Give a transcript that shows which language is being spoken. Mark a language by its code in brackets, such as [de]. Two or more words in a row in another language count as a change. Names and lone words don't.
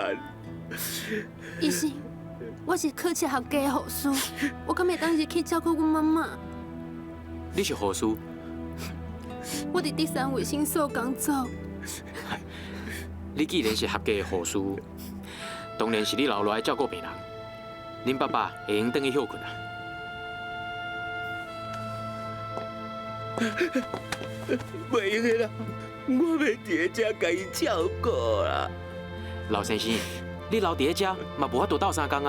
[nan] 医生，我是考试合格的护士，我敢会当日去照顾阮妈妈。你是护士？我伫第三卫生所工作。你既然是合格的护士，当然是你留落来照顾病人。恁爸爸会用转去休困啊？袂用的啦，我要伫遮甲伊照顾啦。老先生，你留伫咧遮，嘛无法度斗相共啊。